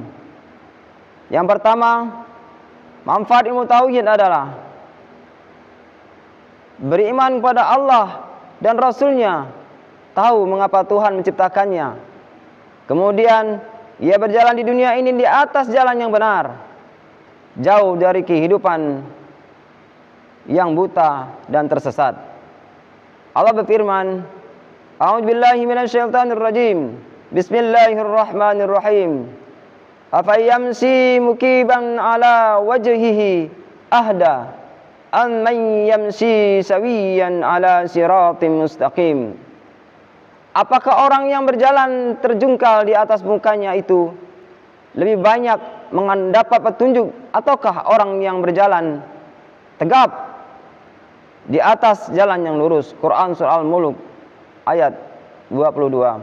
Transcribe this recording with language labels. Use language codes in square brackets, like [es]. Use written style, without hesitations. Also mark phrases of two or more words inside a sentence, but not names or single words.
[id] Yang pertama, manfaat ilmu tauhid adalah beriman kepada Allah dan Rasul-Nya, tahu mengapa Tuhan menciptakannya. Kemudian ia berjalan di dunia ini di atas jalan yang benar, jauh dari kehidupan yang buta dan tersesat. Allah berfirman, [ar] أعوذ بالله من الشيطان الرجيم، بسم الله الرحمن الرحيم, أفمن يمشي مكبا على وجهه أهدى أمن يمشي سويا على صراط مستقيم. [id] Apakah orang yang berjalan terjungkal di atas mukanya itu lebih banyak mendapat petunjuk, ataukah orang yang berjalan tegap di atas jalan yang lurus? Quran surah Al-Mulk ayat 22.